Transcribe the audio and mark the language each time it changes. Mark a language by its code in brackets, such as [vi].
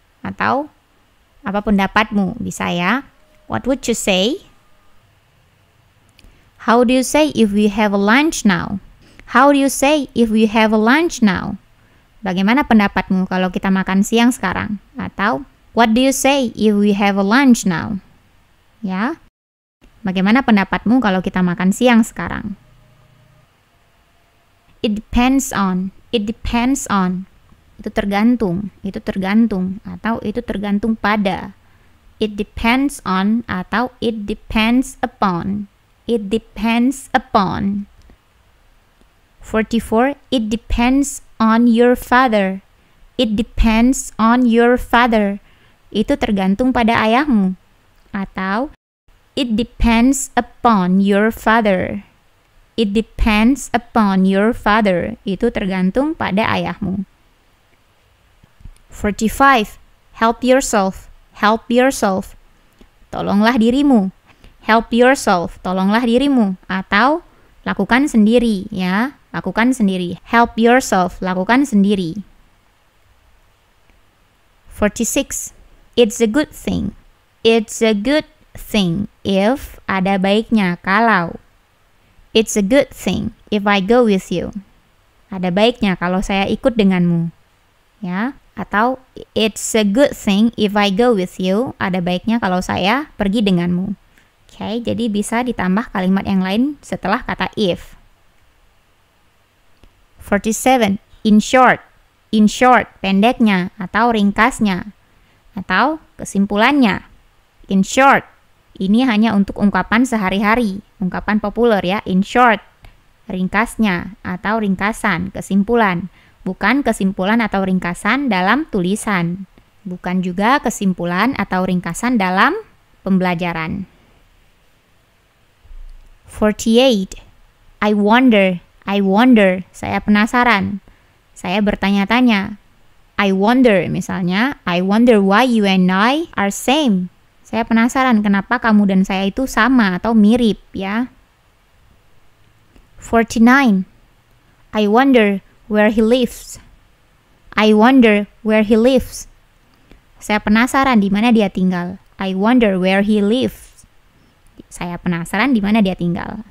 [id] Atau apa pendapatmu? Bisa ya. [en] What would you say? How do you say if we have a lunch now? How do you say if we have a lunch now? [id] Bagaimana pendapatmu kalau kita makan siang sekarang? Atau [en] what do you say if we have a lunch now? [id] Ya. Bagaimana pendapatmu kalau kita makan siang sekarang? [en] It depends on. It depends on. [id] Itu tergantung atau itu tergantung pada. [en] It depends on [id] atau [en] it depends upon. It depends upon. 44. It depends on your father. It depends on your father. [id] Itu tergantung pada ayahmu. Atau [en] it depends upon your father. It depends upon your father. [id] Itu tergantung pada ayahmu. [en] 45. Help yourself. Help yourself. [id] Tolonglah dirimu. [en] Help yourself. Tolonglah dirimu. [id] Atau lakukan sendiri, ya. Lakukan sendiri. [en] Help yourself. [id] Lakukan sendiri. [en] 46. It's a good thing. It's a good thing if [id] ada baiknya kalau. [en] It's a good thing if I go with you. [id] Ada baiknya kalau saya ikut denganmu. Ya, atau [en] it's a good thing if I go with you. [id] Ada baiknya kalau saya pergi denganmu. Oke, jadi bisa ditambah kalimat yang lain setelah kata if. 47. [en] In short. In short, [id] pendeknya atau ringkasnya atau kesimpulannya. [en] In short, [id] ini hanya untuk ungkapan sehari-hari, ungkapan populer ya. [en] In short, [id] ringkasnya atau ringkasan, kesimpulan. Bukan kesimpulan atau ringkasan dalam tulisan. Bukan juga kesimpulan atau ringkasan dalam pembelajaran. [en] 48. I wonder. [id] Saya penasaran. Saya bertanya-tanya. [en] I wonder, [id] misalnya, [en] I wonder why you and I are same. [id] Saya penasaran kenapa kamu dan saya itu sama atau mirip, ya. [en] 49. I wonder where he lives. I wonder where he lives. [id] Saya penasaran di mana dia tinggal. [en] I wonder where he lives. [id] Saya penasaran di mana dia tinggal.